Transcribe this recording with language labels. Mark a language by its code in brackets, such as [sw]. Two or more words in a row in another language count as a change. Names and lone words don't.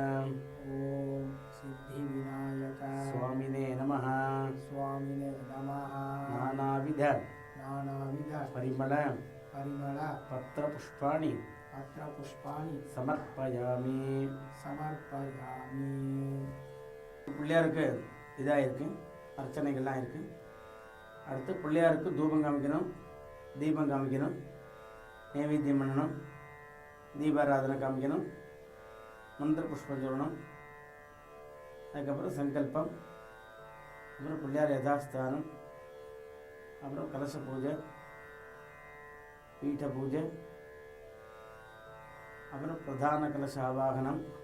[sa] ॐ सिद्धिविनायक स्वामिने नमः. स्वामिने नमः. நானாவித नानाविध பரிமள परिमळ பத்திரபுஷ்பாணி पत्रपुष्पाणि சமர்ப்பயாமி. समर्पयामि. [ta] பிள்ளையாருக்கு இதாக இருக்கு, அர்ச்சனைகள்லாம் இருக்கு. அடுத்து பிள்ளையாருக்கு தூபம் காமிக்கணும், தீபம் காமிக்கணும், நைவேத்தியம் பண்ணணும், தீபாராதனை காமிக்கணும், மந்திர புஷ்பம் சொல்லணும். அதுக்கப்புறம் சங்கல்பம், அப்புறம் பிள்ளையார் யதாஸ்தானம், அப்புறம் கலச பூஜை, பீఠ பூஜை, அப்புறம் பிரதான கலச ஆவாகனம்,